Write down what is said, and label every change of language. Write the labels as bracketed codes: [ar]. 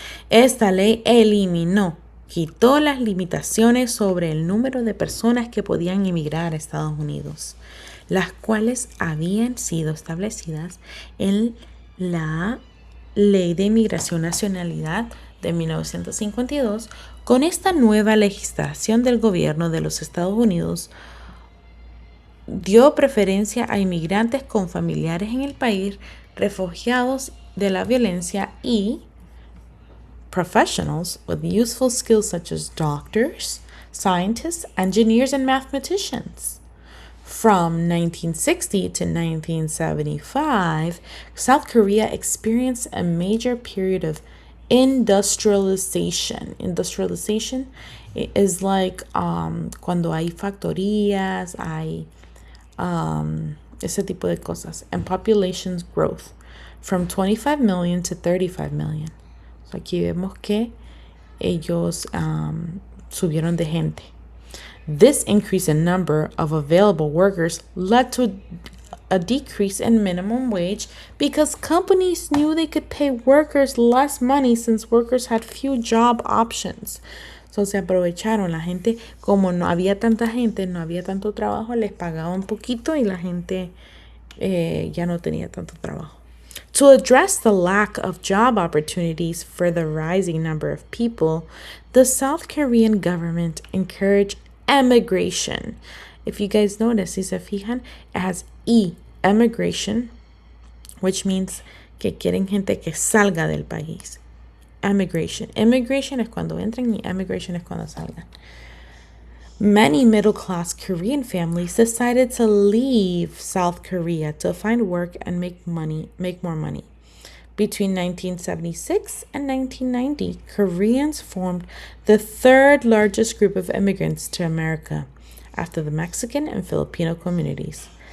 [es] Esta ley quitó las limitaciones sobre el número de personas que podían inmigrar a Estados Unidos, las cuales habían sido establecidas en la Ley de Inmigración y Nacionalidad de 1952. Con esta nueva legislación del gobierno de los Estados Unidos, dio preferencia a inmigrantes con familiares en el país, refugiados de la violencia y [en] professionals with useful skills such as doctors, scientists, engineers, and mathematicians. From 1960 to 1975, South Korea experienced a major period of industrialization. Industrialization is like [es] cuando hay factorías, hay ese tipo de cosas, [en] and population's growth from 25 million to 35 million. [es] So aquí vemos que ellos subieron de gente. [en] This increase in number of available workers led to a decrease in minimum wage because companies knew they could pay workers less money since workers had few job options. [es] So se aprovecharon la gente, como no había tanta gente, no había tanto trabajo, les pagaban poquito y la gente ya no tenía tanto trabajo. [en] To address the lack of job opportunities for the rising number of people, the South Korean government encouraged emigration. If you guys notice, [es] si se fijan, [en] it has emigration, which means [es] que quieren gente que salga del país. [en] Emigration. [es] Immigration es cuando entran y emigration es cuando salgan. [en] Many middle-class Korean families decided to leave South Korea to find work and make more money. Between 1976 and 1990, Koreans formed the third largest group of immigrants to America, after the Mexican and Filipino communities.